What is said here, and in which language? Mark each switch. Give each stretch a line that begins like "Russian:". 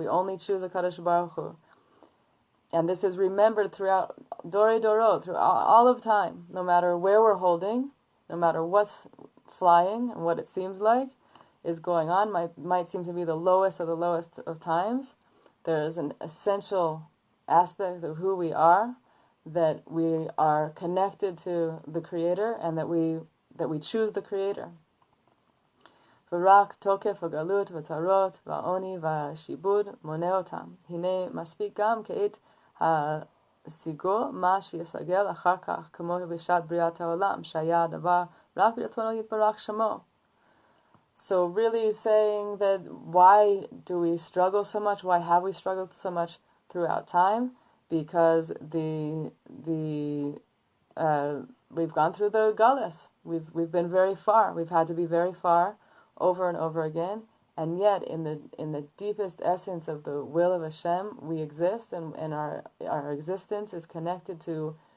English: We only choose HaKadosh Baruch Hu. And this is remembered throughout Dore Doro, through all of time, no matter where we're holding, no matter what's flying and what it seems like is going on, might seem to be the lowest of times. There is an essential aspect of who we are, that we are connected to the Creator, and that we choose the Creator.
Hebrew: ורק תוקף הגלות וצרות והעוני והשיבוד מונע אותם. הנה מספיק גם כעת הסיגול מה שיסגל אחר כך, כמו בשעת בריאת העולם, שהיה הדבר רק ברצונו יתברך שמו.
English: So really saying that why do we struggle so much? Why have we struggled so much throughout time? Because we've gone through the galus. We've been very far. We've had to be very far over and over again, and yet in the deepest essence of the will of Hashem, we exist, and our existence is connected to